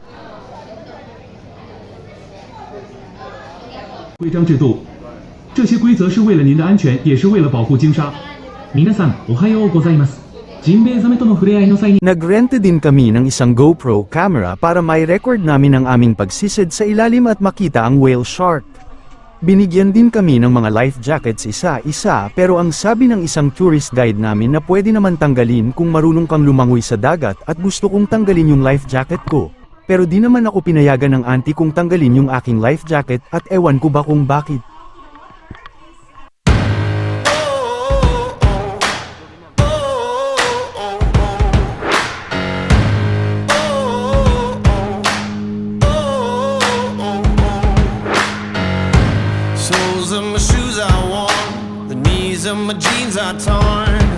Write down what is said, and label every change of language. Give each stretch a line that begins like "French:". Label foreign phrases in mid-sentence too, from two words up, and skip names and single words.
Chinese: 规章制度，这些规则是为了您的安全，也是为了保护鲸鲨。
Japanese: 皆さん、おはようございます。ジンベエザメとの触れ合いの際に
Filipino: Nagrente din kami ng isang GoPro camera para may record namin ang aming pagsisid sa ilalim at makita ang
English: whale shark.
Filipino: Binigyan din kami ng mga
English: life jackets
Filipino: isa-isa pero ang sabi ng isang
English: tourist guide
Filipino: namin na pwede naman tanggalin kung marunong kang lumangoy sa dagat at gusto kong tanggalin yung
English: life jacket
Filipino: ko. Pero di naman ako pinayagan ng auntie kung tanggalin yung aking
English: life jacket
Filipino: at ewan ko ba kung bakit.
English: Soles of my shoes are worn, the knees of my jeans are torn.